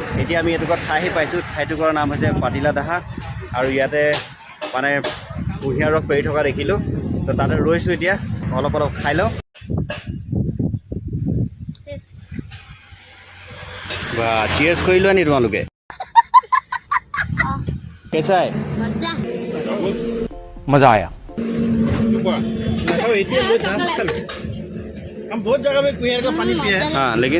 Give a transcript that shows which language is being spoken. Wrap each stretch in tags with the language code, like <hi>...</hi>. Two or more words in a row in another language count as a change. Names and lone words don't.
<as>এতিয়া আমি এটুকুৰা ঠাই আহি পাইছোঁ, ঠাইটুকুৰাৰ নাম হৈছে পাতিলা দাহা। আৰু ইয়াতে মানে কুঁহিয়াৰ ৰস পেৰি থকা দেখিলোঁ, তো তাতে ৰৈছোঁ। এতিয়া অলপ খাই লওঁ। বা চিয়াৰ্ছ কৰি লোৱা নি তোমালোকে? কেঁচাই</as> <hi>मजा आया। हम बहुत जगह में कुहर का पानी पिए हैं। हाँ लेकिन</hi>